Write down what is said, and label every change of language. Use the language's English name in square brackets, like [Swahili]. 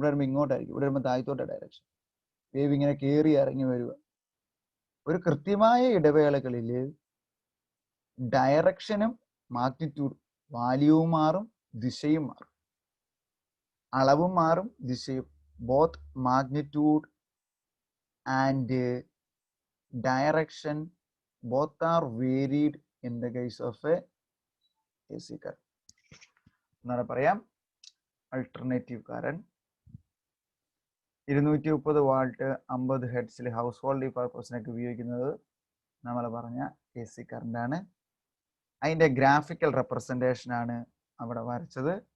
[Malayalam] ഇവിടെ വരുമ്പോൾ ഇങ്ങോട്ടായിരിക്കും, ഇവിടെ വരുമ്പോൾ താഴത്തോട്ടെ ഡയറക്ഷൻ. വേവ് ഇങ്ങനെ കയറി ഇറങ്ങി വരിക. ഒരു കൃത്യമായ ഇടവേളകളിൽ ഡയറക്ഷനും മാഗ്നിറ്റ്യൂഡ്, വാല്യൂവും മാറും, ദിശയും മാറും, അളവും മാറും, ദിശയും. [English] Both magnitude and direction both are varied in the case of a AC current. [Malayalam] എന്നാണ് പറയാം alternative current. 230 Walt 50 ഹെർട്സിൽ house hold പർപ്പസിനൊക്കെ ഉപയോഗിക്കുന്നത് നമ്മൾ പറഞ്ഞ AC കറന്റ് ആണ്. അതിന്റെ ഗ്രാഫിക്കൽ റെപ്രസെന്റേഷൻ ആണ് അവിടെ വരച്ചത്.